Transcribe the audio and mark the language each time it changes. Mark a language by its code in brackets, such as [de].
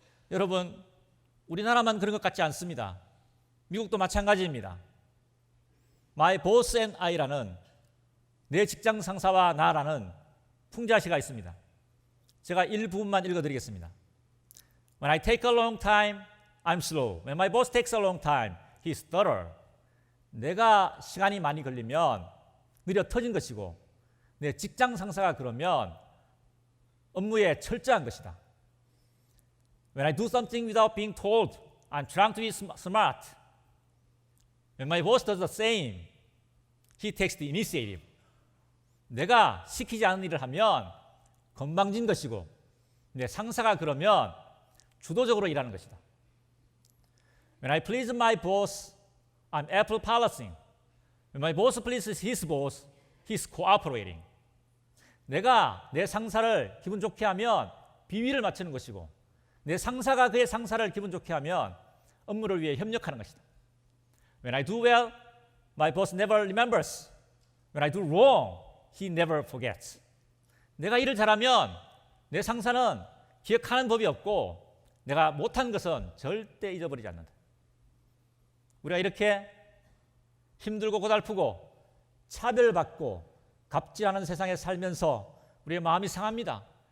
[ko] 여러분, 우리나라만 그런 것 같지 않습니다. 미국도 마찬가지입니다. My Boss and I라는 내 직장 상사와 나라는 풍자시가 있습니다. 제가 일부분만 읽어드리겠습니다. [en] When I take a long time, I'm slow. When my boss takes a long time, he's thorough. [ko] 내가 시간이 많이 걸리면 느려 터진 것이고, 내 직장 상사가 그러면 업무에 철저한 것이다. [en] When I do something without being told, I'm trying to be smart. When my boss does the same, he takes the initiative. [ko] 내가 시키지 않은 일을 하면 건방진 것이고, 내 상사가 그러면 주도적으로 일하는 것이다. [en] When I please my boss, I'm apple polishing. When my boss pleases his boss, he's cooperating. [ko] 내가 내 상사를 기분 좋게 하면 비위를 맞추는 것이고, 내 상사가 그의 상사를 기분 좋게 하면 업무를 위해 협력하는 것이다. [en] When I do well, my boss never remembers. When I do wrong, he never forgets. [ko] 내가 일을 잘하면 내 상사는 기억하는 법이 없고, 내가 못한 것은 절대 잊어버리지 않는다. 우리가 이렇게 힘들고 고달프고 차별받고 갑질하는 세상에 살면서 우리의 마음이 상합니다.